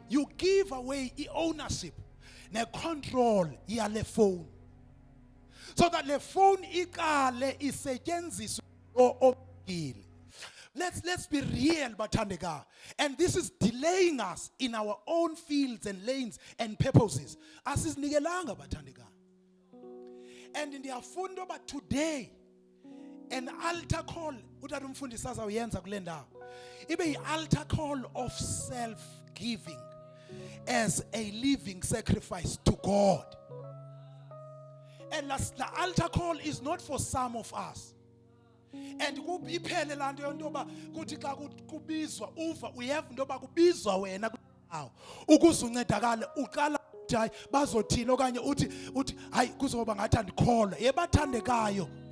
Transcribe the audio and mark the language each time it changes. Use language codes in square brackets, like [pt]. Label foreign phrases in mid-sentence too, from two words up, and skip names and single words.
[en] You give away the ownership, the control yale phone, so that the phone [xh] ikale isetyenziswe obile. [en] Let's be real, bathandeka. And this is delaying us in our own fields and lanes and purposes. [xh] Asizinikelanga bathandeka. [en] And in their fundo, but today, an altar call, [xh] utata umfundisi azawuyenza kule ndawo, ibe yi-altar call [en] of self-giving as a living sacrifice to God. And the altar call is not for some of us. [xh] And iphele laa nto yonto yoba kuthi xa kubizwa uva uyev into yoba kubizwa wena kulawo ukuze uncedakale uqala uthi hayi bazothini okanye uthi hayi kuzoba ngathi andikholwa. Yebathandekayo,